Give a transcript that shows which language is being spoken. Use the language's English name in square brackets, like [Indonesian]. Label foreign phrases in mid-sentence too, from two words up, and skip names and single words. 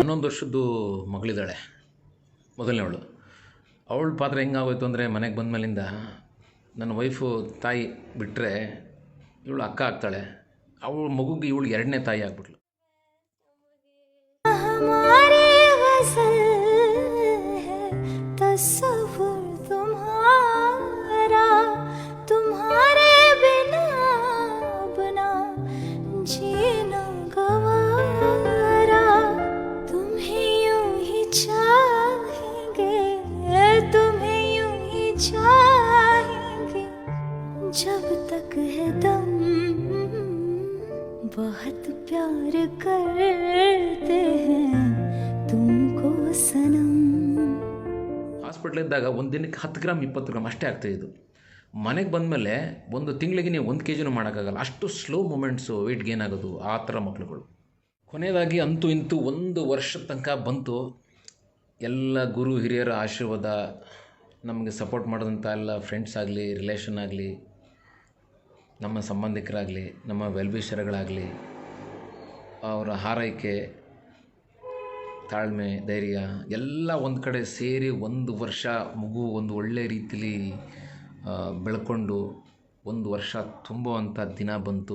[Kannada] ವರ್ಷದ್ದು ಮಗಳಿದ್ದಾಳೆ, ಮೊದಲನೇವಳು. ಅವಳ ಪಾತ್ರ ಹೆಂಗಾಗೋಯ್ತು ಅಂದರೆ, ಮನೆಗೆ ಬಂದಮೇಲಿಂದ ನನ್ನ ವೈಫು ತಾಯಿ ಬಿಟ್ಟರೆ ಇವಳು ಅಕ್ಕ ಆಗ್ತಾಳೆ, ಅವಳ ಮಗುಗೆ ಇವಳು ಎರಡನೇ ತಾಯಿ ಆಗ್ಬಿಟ್ಲು. [Hindi] हमारे गज़ल है तस्वुर तुम्हारा, तुम्हारे बिना अपना जीना गवारा, तुम्हें यूं ही चाहेंगे, तुम्हें यूं ही चाहेंगे जब तक है दम, बहुत प्यार करते हैं तुमको सनम. [Kannada] ಹಾಸ್ಪಿಟ್ಲಿದ್ದಾಗ ಒಂದು ದಿನಕ್ಕೆ 10 ಗ್ರಾಮ್ 20 ಗ್ರಾಮ್ ಅಷ್ಟೇ ಆಗ್ತಾಯಿದ್ದು. ಮನೆಗೆ ಬಂದಮೇಲೆ ಒಂದು ತಿಂಗಳಿಗೆ ನೀವು 1 kg ಮಾಡೋಕ್ಕಾಗಲ್ಲ, ಅಷ್ಟು [English] slow movements, weight gain [Kannada] ಆಗೋದು, ಆ ಥರ ಮಕ್ಕಳುಗಳು. ಕೊನೆಯದಾಗಿ ಅಂತೂ ಇಂತೂ 1 ವರ್ಷದ ತನಕ ಬಂತು. ಎಲ್ಲ ಗುರು ಹಿರಿಯರ ಆಶೀರ್ವಾದ, ನಮಗೆ ಸಪೋರ್ಟ್ ಮಾಡಿದಂಥ ಎಲ್ಲ ಫ್ರೆಂಡ್ಸ್ ಆಗಲಿ, ರಿಲೇಷನ್ ಆಗಲಿ, ನಮ್ಮ ಸಂಬಂಧಿಕರಾಗಲಿ, ನಮ್ಮ ವೆಲ್ವಿಷರ್ಗಳಾಗಲಿ, ಅವರ ಹಾರೈಕೆ, ತಾಳ್ಮೆ, ಧೈರ್ಯ ಎಲ್ಲ ಒಂದು ಕಡೆ ಸೇರಿ 1 ವರ್ಷ ಮಗು ಒಂದು ಒಳ್ಳೆಯ ರೀತಿಲಿ ಬೆಳ್ಕೊಂಡು 1 ವರ್ಷ ತುಂಬುವಂಥ ದಿನ ಬಂತು.